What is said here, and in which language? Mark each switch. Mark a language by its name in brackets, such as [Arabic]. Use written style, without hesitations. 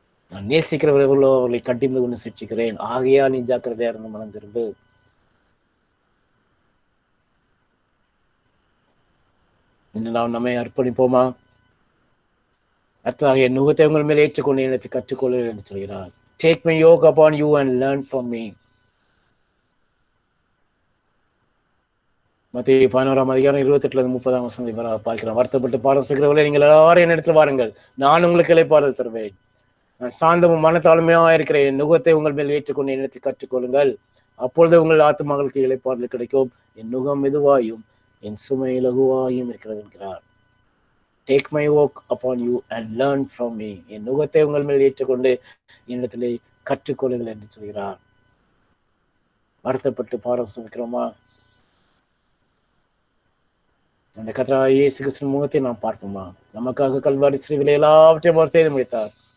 [Tamil] நான் நேசிக்கிறவர்களோ அவர்களை கட்டிந்து கொண்டு சிட்சிக்கிறேன். ஆகையா நீ ஜாக்கிரதையா இருந்து மனம் திரும்பு. இன்று நாம் நம்மை அர்ப்பணிப்போமா? அடுத்ததாக என் நுகத்தை உங்கள் மேல் ஏற்றுக்கொண்டு எனக்கு கற்றுக்கொள்ள என்று சொல்கிறார். [English] Take my yoke upon you and learn from me. [Tamil] மத்தேயு 11:28-30 பார்க்கிறோம். வருத்தப்பட்டு பாடம் செய்கிறவர்களே, நீங்கள் எல்லாரும் என்னிடத்தில் வாருங்கள், நான் உங்களுக்கு இளைப்பாறுதல் தருவேன். நான் சாந்தமும் மனத்தாழ்மையாக இருக்கிறேன். என் நுகத்தை உங்கள் மேல் ஏற்றுக்கொண்டு என்னிடத்தில் கற்றுக்கொள்ளுங்கள், அப்பொழுது உங்கள் ஆத்துமகளுக்கு இளைப்பாறுதல் கிடைக்கும். என் நுகம் மெதுவாயும் என் சுமை லகுவாயும் இருக்கிறது என்கிறார். [English] Take my yoke upon you and learn from me. [Tamil] என் நுகத்தை உங்கள் மேல் ஏற்றுக்கொண்டு என்னிடத்திலே கற்றுக்கொள்ளுங்கள் என்று சொல்கிறார். வருத்தப்பட்டு பாடம் சுமிக்கிறோமா? அந்த கர்த்தராகிய இயேசு கிறிஸ்துவின் முகத்தை நாம் பார்ப்போமா? நமக்காக கல்வாரி சிலுவையில் எல்லாவற்றையும் அவர் செய்து முடித்தார்.